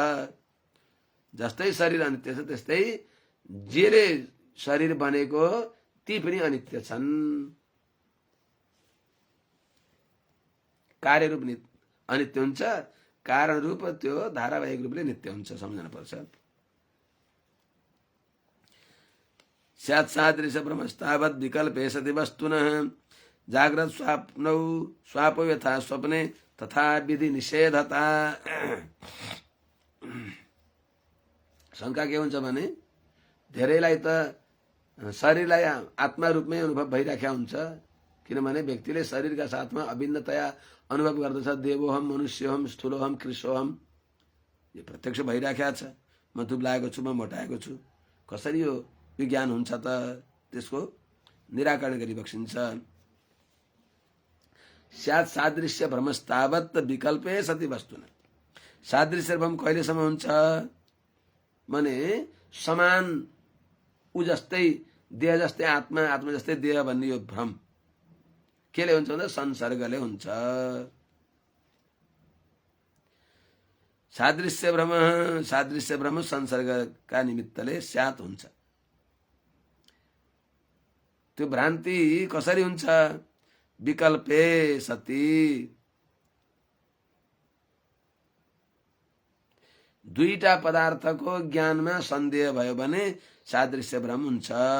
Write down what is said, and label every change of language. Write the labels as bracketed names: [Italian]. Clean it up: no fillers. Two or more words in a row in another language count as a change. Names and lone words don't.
[Nepali] जस्तै शरीर अनित्य छ त्यस्तै जेले शरीर बनेको ती पनि अनित्य छन्। कार्य रूप अनित्य हुन्छ, कारण रूप त्यो धारावाहिक रूपले नित्य हुन्छ। सम्झनु पर्छ। [Sanskrit] स्यात् सादृश ब्रह्मस्तावत् विकल्पे सति वस्तुनः जाग्रत स्वप्नौ स्वापो यथा स्वप्ने तथा विधि निषेधता। [Nepali] शंका के हुन्छ भने धेरैलाई त शरीरलाई आत्मा रूपमै अनुभव भइराखेको हुन्छ। किनभने व्यक्तिले शरीरका साथमा अभिन्नतया अनुभव गर्दछ। [Sanskrit] देवोहम, मनुष्योहम, स्थूलोहम, कृशोहम, [Nepali] यो प्रत्यक्ष भइराखेको छ। म दुब्लाएको छु, म मोटाएको छु। कसरी यो विज्ञान हुन्छ त? त्यसको निराकरण गरी बक्सिन्छ। [Sanskrit] स्यात् सादृश्य भ्रमस्तावत् विकल्पे सति वस्तुना। [Nepali] सादृश्य भ्रम कहिलेसम्म हुन्छ भने समान उ जस्तै देह जस्तै आत्मा, आत्मा जस्तै देह भन्ने यो भ्रम केले हुन्छ भन्दा संसर्गले हुन्छ। सादृश्य भ्रम संसर्गका निमित्तले स्यात् हुन्छ। त्यो भ्रान्ति कसरी हुन्छ? [Sanskrit] विकल्पे सति, [Nepali] दुईटा पदार्थको ज्ञानमा सन्देह भयो भने सादृश्य भ्रम हुन्छ।